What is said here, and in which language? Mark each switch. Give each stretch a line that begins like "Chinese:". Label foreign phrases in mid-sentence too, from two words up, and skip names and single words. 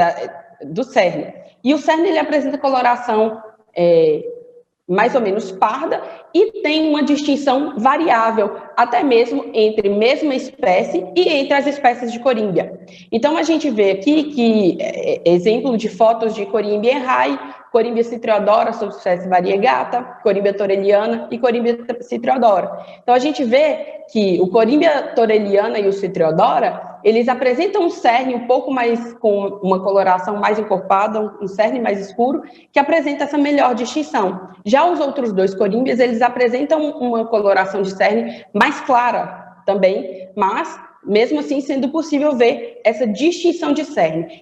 Portuguese: E o cerne, ele apresenta coloração mais ou menos parda e tem uma distinção variável, até mesmo entre mesma espécie e entre as espécies de corímbia. Então, a gente vê aqui que, exemplo de fotos de corímbia enrai, corímbia citriodora, subespécie variegata, corímbia toreliana e corímbia citriodora. Então, a gente vê que o corímbia toreliana e o citriodora, eles apresentam um cerne um pouco mais, com uma coloração mais encorpada, um cerne mais escuro, que apresenta essa melhor distinção. Já os outros dois corímbias, eles apresentam uma coloração de cerne mais clara também, mas mesmo assim sendo possível ver essa distinção de cerne.